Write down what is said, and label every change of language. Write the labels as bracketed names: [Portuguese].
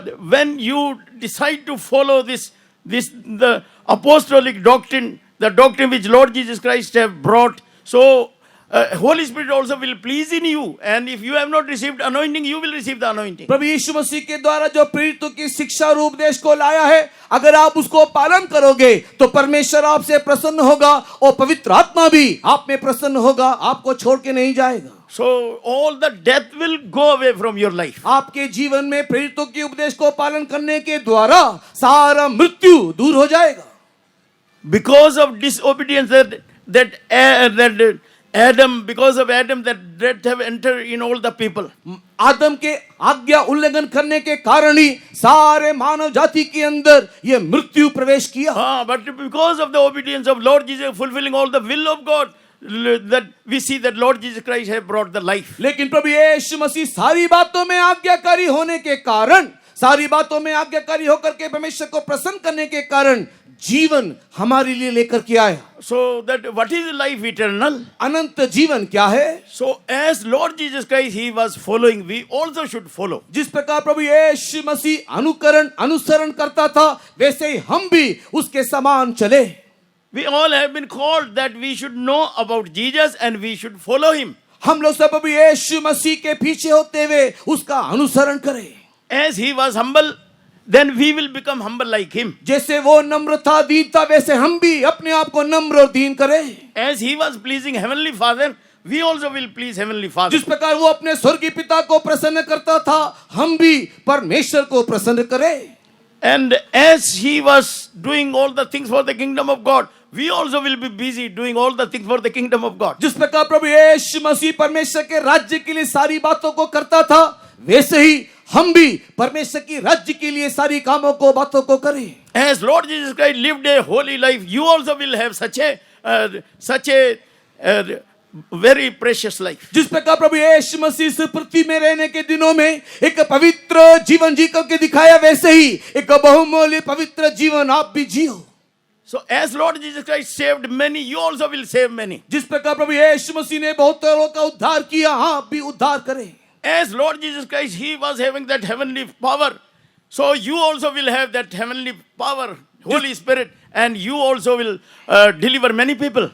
[English] When you decide to follow the apostolic doctrine, the doctrine which Lord Jesus Christ have brought, so Holy Spirit also will please in you, and if you have not received anointing, you will receive the anointing. [Hindi] प्रभु यीशु मसीह के द्वारा जो प्रेरितों की शिक्षा और उपदेश को लाया है, अगर आप उसको पालन करोगे तो परमेश्वर आपसे प्रसन्न होगा और पवित्र आत्मा भी आप में प्रसन्न होगा, आपको छोड़ के नहीं जाएगा। [English] So all the death will go away from your life. [Hindi] आपके जीवन में प्रेरितों के उपदेश को पालन करने के द्वारा सारा मृत्यु दूर हो जाएगा। [English] Because of disobedience that Adam, because of Adam, that death have entered in all the people. [Hindi] आदम के आज्ञा उल्लंघन करने के कारण ही सारे मानव जाति के अंदर ये मृत्यु प्रवेश किया। [English] But because of the obedience of Lord Jesus, fulfilling all the will of God, that we see that Lord Jesus Christ have brought the life. [Hindi] लेकिन प्रभु यीशु मसीह सारी बातों में आज्ञाकारी होने के कारण, सारी बातों में आज्ञाकारी होकर के परमेश्वर को प्रसन्न करने के कारण जीवन हमारे लिए लेकर के आया। [English] So that what is life eternal? [Hindi] अनंत जीवन क्या है? [English] So as Lord Jesus Christ he was following, we also should follow. [Hindi] जिस प्रकार प्रभु यीशु मसीह अनुसरण करता था, वैसे ही हम भी उसके समान चले। [English] We all have been called that we should know about Jesus and we should follow him. [Hindi] हम लोग सब प्रभु यीशु मसीह के पीछे होते हुए उसका अनुसरण करें। [English] As he was humble, then we will become humble like him. [Hindi] जैसे वो नम्र था, दीन था, वैसे हम भी अपने आप को नम्र और दीन करें। [English] As he was pleasing heavenly Father, we also will please heavenly Father. [Hindi] जिस प्रकार वो अपने स्वर्गीय पिता को प्रसन्न करता था, हम भी परमेश्वर को प्रसन्न करें। [English] And as he was doing all the things for the kingdom of God, we also will be busy doing all the things for the kingdom of God. [Hindi] जिस प्रकार प्रभु यीशु मसीह परमेश्वर के राज्य के लिए सारी बातों को करता था, वैसे ही हम भी परमेश्वर की राज्य के लिए सारी कामों को बातों को करें। [English] As Lord Jesus Christ lived a holy life, you also will have such a very precious life. [Hindi] जिस प्रकार प्रभु यीशु मसीह इस पृथ्वी में रहने के दिनों में एक पवित्र जीवन जी करके दिखाया, वैसे ही एक बहुमूल्य पवित्र जीवन आप भी जियो। [English] So as Lord Jesus Christ saved many, you also will save many. [Hindi] जिस प्रकार प्रभु यीशु मसीह ने बहुत लोगों का उद्धार किया, हाँ आप भी उद्धार करें। [English] As Lord Jesus Christ, he was having that heavenly power, so you also will have that heavenly power, Holy Spirit, and you also will deliver many people.